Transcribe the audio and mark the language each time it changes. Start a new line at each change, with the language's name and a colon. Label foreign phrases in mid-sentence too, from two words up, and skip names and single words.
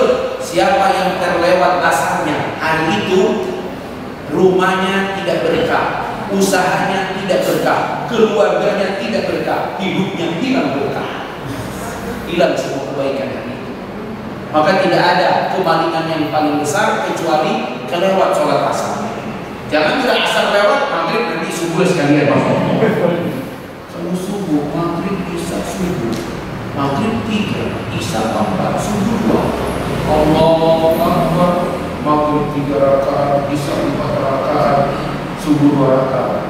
Indonesian: Siapa yang terlewat asarnya hari itu, rumahnya tidak berkah, usahanya tidak berkah, keluarganya tidak berkah, hidupnya hilang berkah, hilang semua kebaikan hari itu. Maka tidak ada kemalingan yang paling besar kecuali kelewat sholat asar. Jangan kira asar lewat, maghrib nanti subuh sekalian. Kalau subuh, maghrib, isya subuh, maghrib 3, isya 4, subuh 2.
Arabic: Allahu Akbar.
Indonesian: Maghrib 3 rakaat, isya 4 rakaat, subuh 2 rakaat.